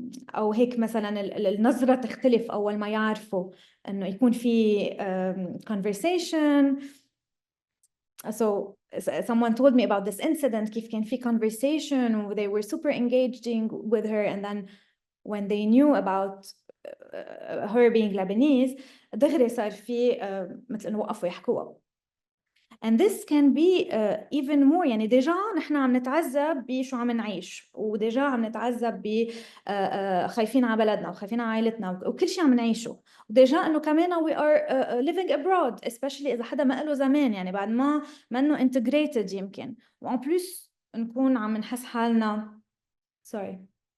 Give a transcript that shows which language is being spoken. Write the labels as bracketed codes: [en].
[ar] أو هيك مثلا النظرة تختلف أول ما يعرفوا إنه يكون في conversation. [en] So someone told me about this incident, [ar] كيف كان في [en] conversation they were super engaging with her, and then when they knew about her being Lebanese [ar] دغري صار في مثل إنه وقفوا يحكوا. [en] and this can be even more. [ar] يعني ديجا نحن عم نتعذب بشو عم نعيش، وديجا عم نتعذب ب خايفين على بلدنا وخايفين على عائلتنا وكل شيء عم نعيشه، وديجا انه كمان [en] we are living abroad especially [ar] اذا حدا ما له زمان، يعني بعد ما انه integrated يمكن، وان بلس نكون عم نحس حالنا sorry